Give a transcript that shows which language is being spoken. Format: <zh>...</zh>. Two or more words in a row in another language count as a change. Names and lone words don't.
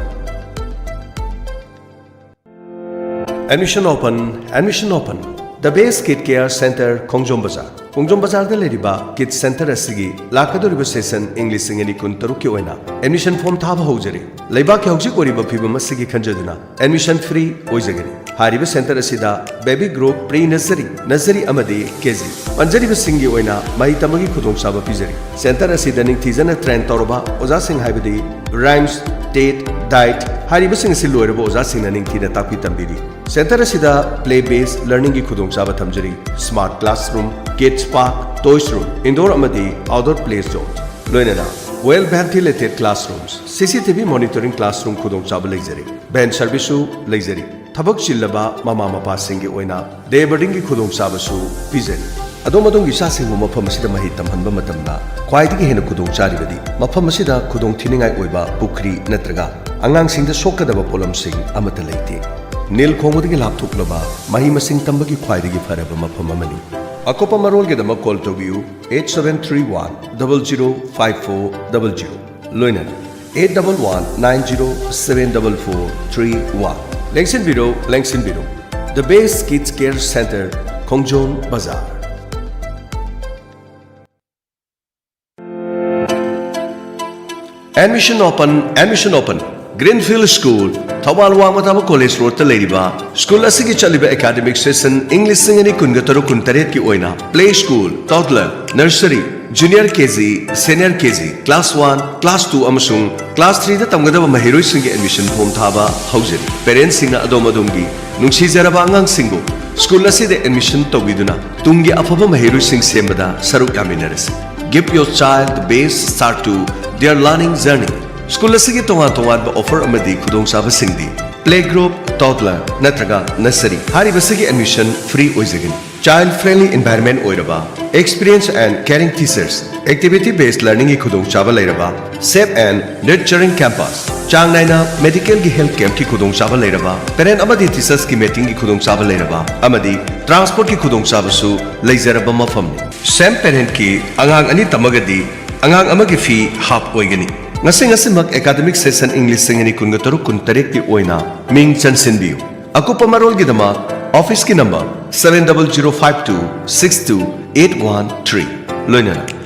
<en>Admission open</en> <mni>The Base Kid Care Center Khongjom Bazar da leriba Kid Center asigi lakadoriba session English singani kun taruki oina</mni> <en>admission form</en> <mni>thaba hojari leiba ke hojik oriba phibam asigi khanjaduna</mni> <en>admission free</en> <mni>oizagani hariba center asida</mni> <en>baby group pre nursery</en> <mni>amadi kg panjariba singi oina mai tamagi khudong saba pizari center asida ning thizana train toroba oza sing haibadi</mni> <en>rhymes date diet</en> <mni>hariba sing si loiraba oza sing ning thina takpi tambiri center asida</mni> <en>play based learning</en> <mni>gi khudong saba thamjari</mni> <en>smart classroom kids park toys room indoor amadi outdoor play zones loinana well ventilated classrooms cctv monitoring classroom</en> <mni>khudong chaba leijari</mni> <en>band service su</en> <mni>leijari thabak chillaba mama mapa singi oina</mni> <en>day boarding</en> <mni>gi khudong chaba su pizari adomadong gi sasing mafam asida mahi tamhanba matamda khwaidigi hena khudong charibadi mafam asida khudong thiningai oiba pukri natraga angang singda sokadaba polam sing amata leite nil khomudigi lapthuklaba mahi masing tambagi khwaidigi faraba mafam amani akopa marol ge dama</mni> <en>call to view</en> <mni>8731005400 loinan 8119074431 lengsin biro The Base Kids Care Center Khongjom Bazar</mni> <en>Admission open Greenfield School Thawal Wangmatama College Road</en> <mni>ta leiriba</mni> <en>school</en> <mni>asigi chaliba</mni> <en>academic session English</en> <mni>singani kunga taru kuntaret ki oina</mni> <en>play school toddler nursery junior kg senior kg class 1 class 2 amasung class 3</en> <mni>da tamgadaba mahiroi singi admission form thaba haujari parents singa adomadongi nungsi jaraba angang singo school asida admission tawiduna tungi afaba mahiroi sing sembada saruk yaminarasi</mni> <en>give your child the best start to their learning journey</en> <mni>School asigi tongan ba</mni> <en>offer</en> <mni>amadi khudong saba singdi</mni> <en>play group toddler natraga nursery</en> <mni>hari basigi</mni> <en>admission free oizagani child friendly environment oiraba experienced and caring teachers activity based</en> <mni>learning gi khudong saba leiraba</mni> <en>safe and nurturing campus</en> <mni>changnaina medical gi</mni> <en>health camp</en> <mni>ki khudong saba leiraba parent amadi teachers ki meeting gi khudong saba leiraba amadi transport ki khudong saba su leizaraba mafam same parent ki angang ani tamagadi angang amagi fee half oigani Ngasing-ngasing</mni> <en>academic session</en> <mni>English singani kunga taru kuntarek ki oina ming chansinbiu akupa marol gi dama office ki number 7052628113 loinana</mni>